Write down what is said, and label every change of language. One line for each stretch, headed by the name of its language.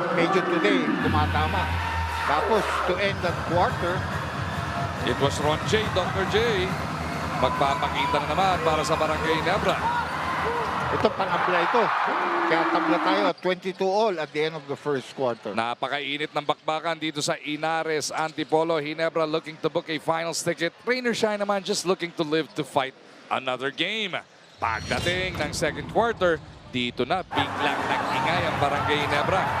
Filipino: Medyo today, tumatama.
English: Tapos, to end that quarter, It was
Filipino: Ron J, Dr. J. Magpapakita na naman para sa Barangay Ginebra. ito pang-apply ito. Kaya tabla tayo at
English: 22-all at the end of the first quarter.
Filipino: Napakainit ng bakbakan dito sa Inares, Antipolo.
English: Ginebra looking to book a finals ticket. Rain or Shine naman just looking to live to fight another game.
Filipino: Pagdating ng second quarter, dito na biglang nag-ingay ang Barangay Ginebra.